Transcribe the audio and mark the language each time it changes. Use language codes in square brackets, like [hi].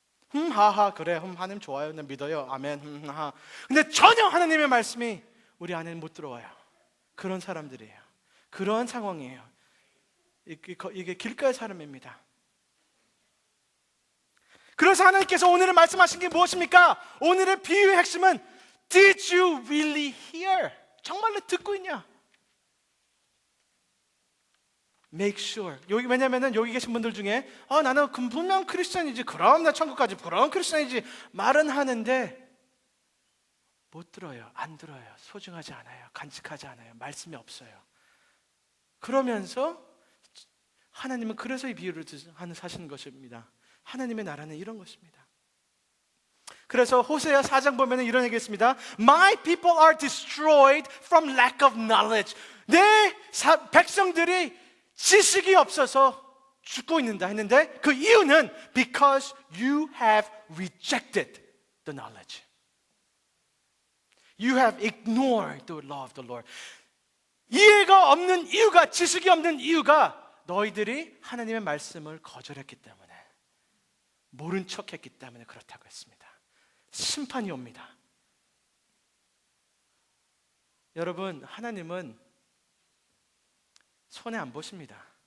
[ko] 하하, 그래, 하나님 좋아요, 난 믿어요, 아멘, 하하. 근데 전혀 하나님의 말씀이 우리 안에는 못 들어와요. 그런 사람들이에요. 그런 상황이에요. 이게 길가의 사람입니다. 그래서 하나님께서 오늘 말씀하신 게 무엇입니까? 오늘의 비유의 핵심은 [en] Did you really hear? [ko] 정말로 듣고 있냐? [en] Make sure. [ko] 왜냐면은 여기 계신 분들 중에 나는 분명 크리스천이지, 그럼 나 천국까지, 그럼 크리스천이지 말은 하는데 못 들어요. 안 들어요. 소중하지 않아요. 간직하지 않아요. 말씀이 없어요. 그러면서 하나님은 그래서 이 비유를 하시는 것입니다. 하나님의 나라는 이런 것입니다. 그래서 호세아 4장 보면 이런 얘기 있습니다. [en] My people are destroyed from lack of knowledge. [ko] 내 백성들이 지식이 없어서 죽고 있는다 했는데, 그 이유는 [en] because you have rejected the knowledge. You have ignored the law of the Lord. [ko] 이해가 없는 이유가, 지식이 없는 이유가 너희들이 하나님의 말씀을 거절했기 때문에, 모른 척했기 때문에 그렇다고 했습니다. 심판이 옵니다. 여러분, 하나님은 손해 안 보십니다.